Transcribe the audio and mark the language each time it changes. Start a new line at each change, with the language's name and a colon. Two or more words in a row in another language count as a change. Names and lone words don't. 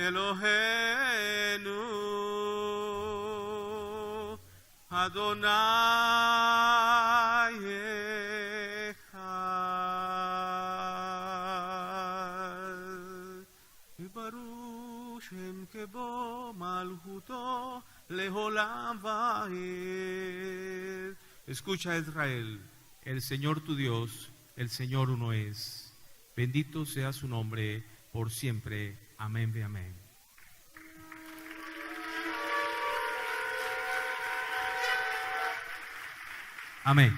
Hebrew: אלוהינו אדוני אחד ברוך שם כבוד מלכותו לעולם ועד.
Spanish: Escucha Israel, el Señor tu Dios, el Señor uno es. Bendito sea su nombre por siempre. Amén, amén. Amén.